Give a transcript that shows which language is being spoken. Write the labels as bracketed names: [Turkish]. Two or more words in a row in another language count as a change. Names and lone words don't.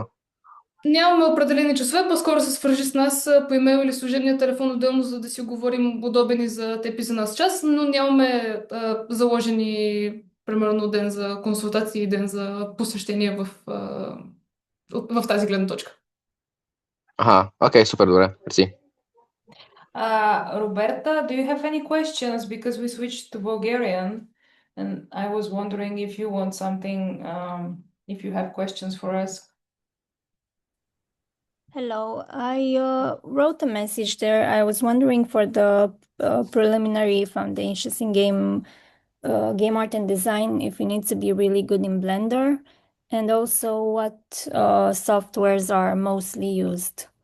[Bulgarian] Нямаме определени часове, по-скоро се свържи с нас по имейл или служебния телефон отделно, за да си говорим удобен и за теб и за нас час, но нямаме заложени примерно ден за консултации и ден за посещение в тази гледна точка. Окей, супер, добре, мерси. [English] Roberta, do you have any questions? Because we switched to Bulgarian and I was wondering if you want something, if you have questions for us. Hello, I wrote a message there. I was wondering for the preliminary foundations in game art and design if it needs to be really good in Blender, and also what softwares are mostly used.